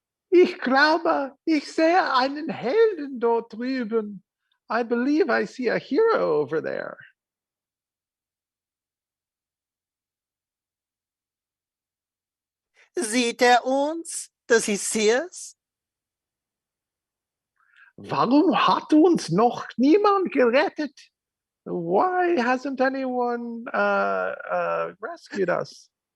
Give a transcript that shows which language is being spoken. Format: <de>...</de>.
<de>Ich glaube, ich sehe einen Helden dort drüben.</de> <en>I believe I see a hero over there.</en> <de>Sieht uns?</de> <en>Does he see us?</en> <de>Warum hat uns noch niemand gerettet?</de> <en>Why hasn't anyone rescued us?</en>